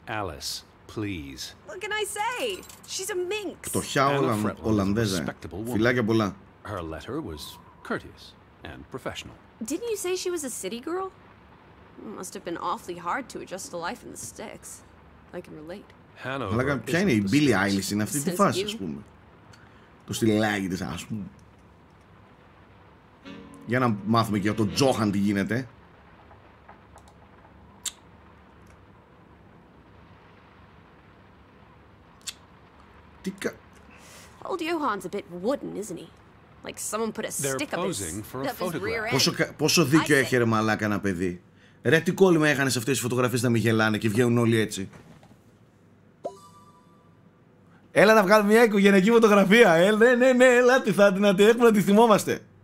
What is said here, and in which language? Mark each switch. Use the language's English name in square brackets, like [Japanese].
[English] Alice, please. What can I say? She's a minx. [Greek] Φτωχιά Ολλανδέζα. Φιλάκια πολλά. [English] Her letter was courteous and professional. Didn't you say she was a city girl? Must have been awfully hard to adjust to life in the sticks. I can relate. [Greek] Αλλά ποια είναι η Billie Eilish, είναι αυτή τη φάση, ας πούμε. Το στυλάκι της, ας πούμε. Για να μάθουμε και για τον Τζόχαν τι γίνεται. Τι [English] Old Johan's a bit wooden, isn't he? Like someone put a stick up his rear end. [Greek] Πόσο δίκιο έχει ρε μαλάκα ένα παιδί. Ρε τι κόλλημα έχανε σε αυτές τις φωτογραφίες να μην γελάνε και βγαίνουν όλοι έτσι. Έλα να βγάλουμε μια οικογενειακή φωτογραφία. Ναι, ελάτε, θα την έχουμε να τη θυμόμαστε.